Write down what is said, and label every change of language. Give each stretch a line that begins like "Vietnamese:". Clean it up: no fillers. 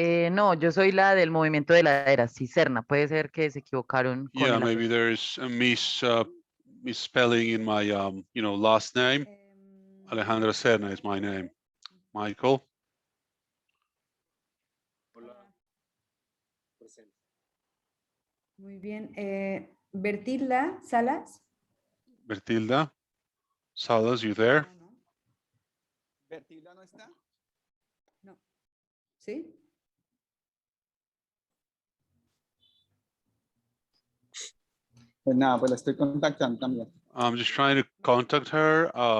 Spanish: no, yo soy la del movimiento de la era, Cicerna. Puede ser que se equivocaron con
English: Yeah,
Spanish: el
English: maybe there's a misspelling in my last name. Alejandra Serna is my name. Michael.
Spanish: Muy bien. Bertilda Salas.
English: Bertilda Salas, you there?
Spanish: No, no. ¿Bertilda no está? No. ¿Sí? Pues nada, pues la estoy contactando también.
English: I'm just trying to contact her.